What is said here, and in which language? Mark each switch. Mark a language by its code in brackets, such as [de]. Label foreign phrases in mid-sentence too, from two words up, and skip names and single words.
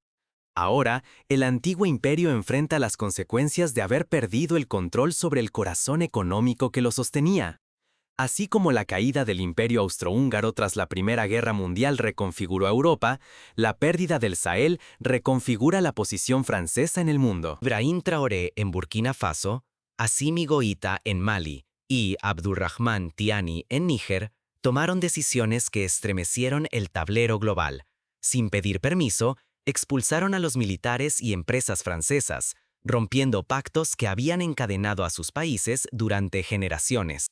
[es] Ahora, el antiguo imperio enfrenta las consecuencias de haber perdido el control sobre el corazón económico que lo sostenía. Así como la caída del Imperio Austrohúngaro tras la Primera Guerra Mundial reconfiguró a Europa, la pérdida del Sahel reconfigura la posición francesa en el mundo. Ibrahim Traoré en Burkina Faso, Assimi Goïta en Mali y Abdurrahman Tiani en Níger tomaron decisiones que estremecieron el tablero global. Sin pedir permiso, expulsaron a los militares y empresas francesas, rompiendo pactos que habían encadenado a sus países durante generaciones.